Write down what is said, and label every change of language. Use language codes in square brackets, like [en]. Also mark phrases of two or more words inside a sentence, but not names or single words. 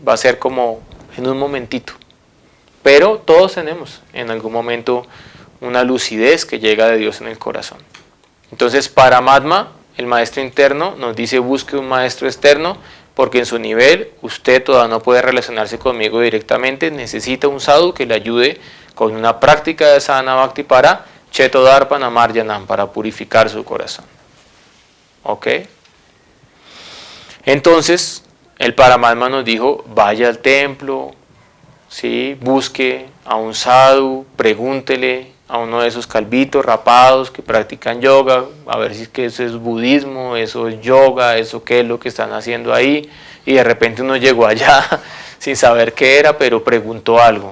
[es] Va a ser como en un momentito. Pero todos tenemos en algún momento una lucidez que llega de Dios en el corazón. Entonces Paramatma, el maestro interno, nos dice busque un maestro externo, porque en su nivel usted todavía no puede relacionarse conmigo directamente, necesita un sadhu que le ayude con una práctica de sadhana bhakti para [sa] चेतोदर्पण मार्जनम्, [es] para purificar su corazón. ¿Ok? Entonces, el Paramatma nos dijo, vaya al templo, ¿sí? Busque a un sadhu, pregúntele a uno de esos calvitos rapados que practican yoga, a ver si es que eso es budismo, eso es yoga, eso qué es lo que están haciendo ahí, y de repente uno llegó allá sin saber qué era, pero preguntó algo.